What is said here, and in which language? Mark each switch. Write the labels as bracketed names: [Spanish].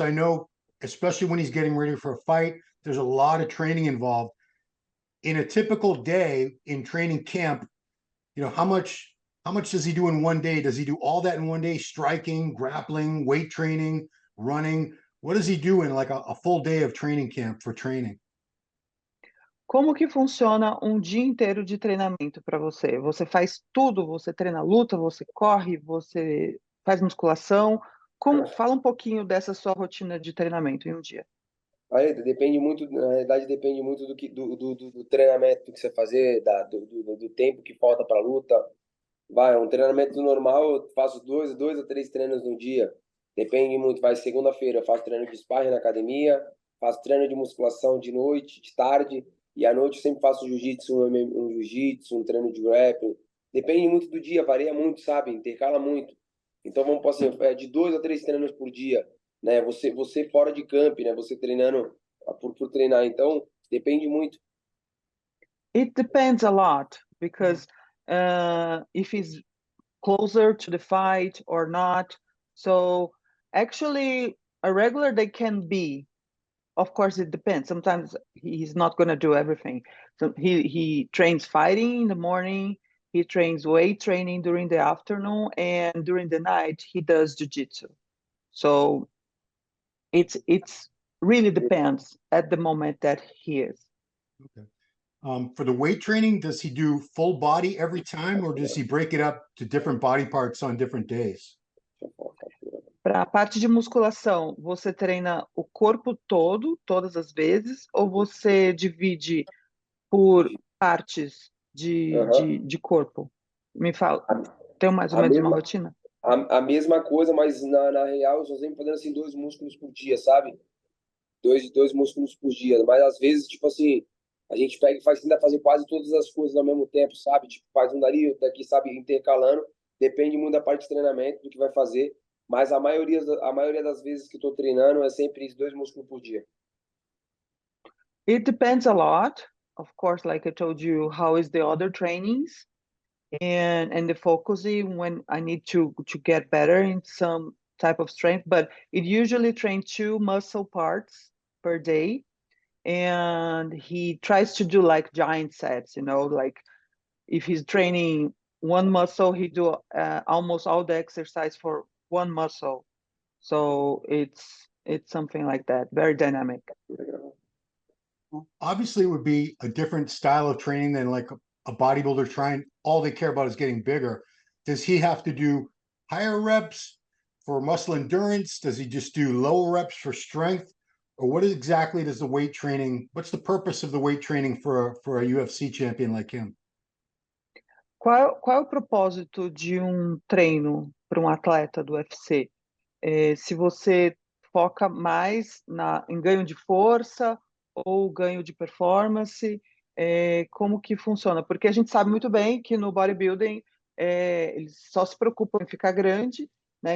[English] I know, especially when he's getting ready for a fight, there's a lot of training involved. In a typical day in training camp, how much does he do in one day? Does he do all that in one day? Striking, grappling, weight training, running? What does he do in like a full day of training camp for training? [Portuguese] Como que funciona um dia inteiro de treinamento para você? Você faz tudo? Você treina luta, você corre, você faz musculação? Fala um pouquinho dessa sua rotina de treinamento em um dia. Aí depende muito, na realidade, depende muito do treinamento que você fazer, do tempo que falta para a luta. Um treinamento normal, eu faço dois a três treinos no dia. Depende muito. Segunda-feira, eu faço treino de sparring na academia, faço treino de musculação de noite, de tarde, e à noite eu sempre faço jiu-jitsu, um jiu-jitsu, um treino de grappling. Depende muito do dia, varia muito, sabe? Intercala muito. Então, vamos por assim, de 2 a 3 treinos por dia, né? Você fora de camp, né? Você treinando por treinar. Então, depende muito. [English] It depends a lot because if it's closer to the fight or not. So actually, a regular day can be. Of course, it depends. Sometimes he's not going to do everything. So he trains fighting in the morning. He trains weight training during the afternoon, and during the night he does jiu-jitsu. So it's really depends at the moment that he is. Okay. For the weight training, does he do full body every time, or does he break it up to different body parts on different days? [Portuguese] Para a parte de musculação, você treina o corpo todo, todas as vezes, ou você divide por partes Aham. de corpo? Me fala, A, tem mais ou a menos uma mesma, rotina? a mesma coisa, mas na real eu só sempre fazendo assim 2 músculos por dia, sabe? Dois músculos por dia. Mas às vezes, tipo assim, a gente pega e faz, tenta fazer quase todas as coisas ao mesmo tempo, sabe? Tipo, faz um dali, outro daqui, sabe? Intercalando. Depende muito da parte de treinamento, do que vai fazer. Mas a maioria das vezes que estou treinando é sempre 2 músculos por dia. [English] It depends a lot. Of course, like I told you, how is the other trainings and the focusing when I need to get better in some type of strength, but it usually trains 2 muscle parts per day. And he tries to do like giant sets, you know, like if he's training one muscle, he do almost all the exercise for one muscle. So it's something like that, very dynamic. Obviously, it would be a different style of training than like a bodybuilder trying, all they care about is getting bigger. Does he have to do higher reps for muscle endurance? Does he just do lower reps for strength? Or what exactly does the weight training, what's the purpose of the weight training for a UFC champion like him? [Portuguese] Qual é o propósito de um treino para um atleta do UFC? Se você foca mais em ganho de força ou ganho de performance, como que funciona? Porque a gente sabe muito bem que no bodybuilding eles só se preocupam em ficar grande, né?